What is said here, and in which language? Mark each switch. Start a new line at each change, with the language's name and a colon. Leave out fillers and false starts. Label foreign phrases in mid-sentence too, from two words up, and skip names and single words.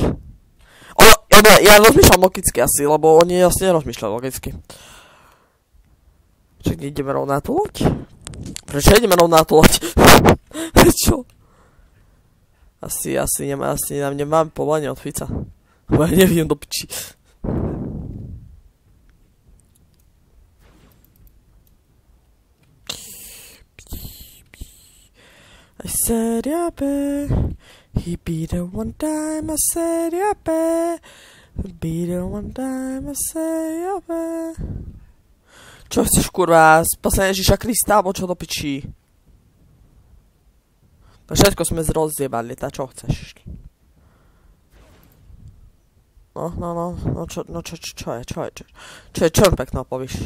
Slovak: Ja rozmýšľam logicky asi, lebo oni asi nerozmýšľajú logicky. Čak ideme rovno na tú loď? Prečo ideme rovno na tú loď? Čo? Asi nám nemáme povolenie od Fica. Bo ja neviem do piči.
English: I said yeah babe, he beat her one time, I said yeah babe, beat her one time, I said yeah babe.
Slovak: Čo chceš kurva, spasenie Ježiša Krista, alebo čo do piči? Všetko sme rozjebali, tá čo chceš? No, čo mi pekno povíš?